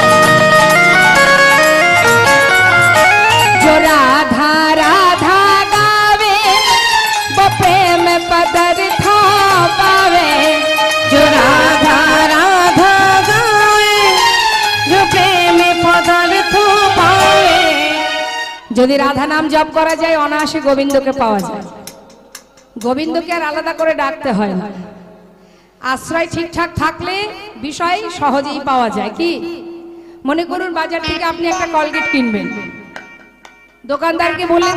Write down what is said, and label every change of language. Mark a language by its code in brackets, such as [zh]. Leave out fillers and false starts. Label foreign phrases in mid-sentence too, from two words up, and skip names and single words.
[hi] जो राधा राधा गावे वो प्रेम पदार्थ पावे जो राधा राधा गाए जो प्रेम पदार्थ पावे [bn] যদি রাধা নাম জপ করা যায় অনায়াসে গোবিন্দকে পাওয়া যায় গোবিন্দকে আর আলাদা করে ডাকতে হয় না আশ্রয় ঠিকঠাক থাকলে বিষয় সহজেই পাওয়া যায় কি মনে করুন বাজার থেকে আপনি একটা কলগেট কিনবেন দোকানদারকে বললেন